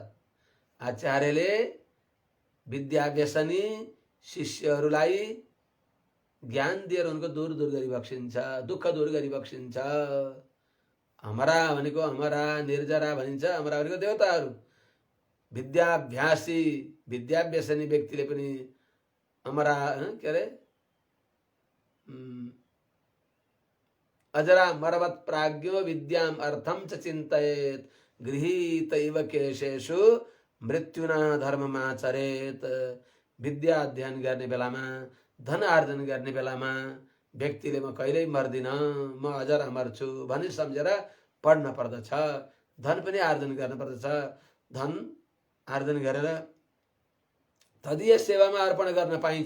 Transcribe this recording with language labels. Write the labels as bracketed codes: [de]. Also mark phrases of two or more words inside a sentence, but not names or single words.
[ne] आचार्यले विद्या व्यसनी शिष्यहरूलाई ज्ञान दिएर उनको दूर गरी बक्सिन्छ, दुःख दूर गरी बक्सिन्छ। अमरा भनेको अमरा निर्जरा भनिन्छ। अमरा भनेको देवताहरू। विद्याभ्यासी विद्या व्यसनी व्यक्तिले पनि अमरा के अरे [sa] अजरा मरवत प्राज्ञो विद्याम अर्थम च चिन्तयेत गृहीत इव केशेषु मृत्युना धर्ममाचरेत। [ne] विद्या अध्ययन गर्ने बेलामा धन आर्जन गर्ने बेलामा व्यक्तिले म कहिल्यै मर्दिन म अजर अमर छु भनी सम्झेर पढ्न पर्दछ। धन पनि आर्जन गर्न पर्दछ। धन आर्जन गरेर तदीय सेवामा अर्पण गर्न पाइन्छ।